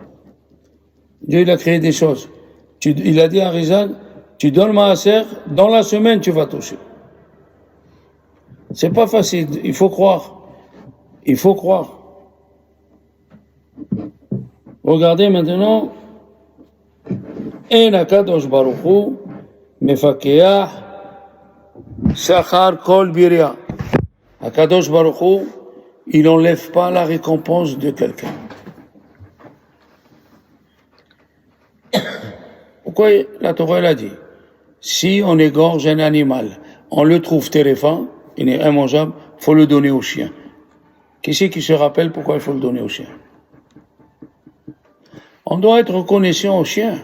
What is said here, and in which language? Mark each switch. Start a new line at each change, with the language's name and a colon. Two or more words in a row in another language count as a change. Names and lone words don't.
French: Dieu, il a créé des choses. Il a dit à Rizal, tu donnes maaser, dans la semaine, tu vas toucher. C'est pas facile, il faut croire. Il faut croire. Regardez maintenant,
Hebrew: אין הקדוש ברוך הוא מקפח שכר כל בריה. הקדוש ברוך הוא,
French: il n'enlève pas la récompense de quelqu'un. Pourquoi la Torah l'a dit? Si on égorge un animal, on le trouve téréphant, il est immangeable, il faut le donner au chien. Qui c'est qui se rappelle pourquoi il faut le donner au chien? On doit être reconnaissant au chien.